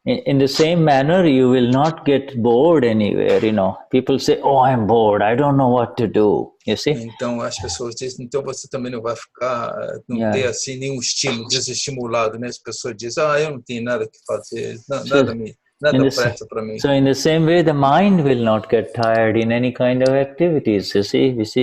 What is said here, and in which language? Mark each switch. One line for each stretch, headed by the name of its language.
English: In the same manner, you will not get bored anywhere, you know. People say, oh, I'm bored, I don't know what to do, you see.
Portuguese: Então, as pessoas dizem, então você também não vai ficar, ter assim nenhum estímulo, desestimulado, né? As pessoas dizem, eu não tenho nada que fazer, nada presta para mim.
English: So in the same way, the mind will not get tired in any kind of activities, you see.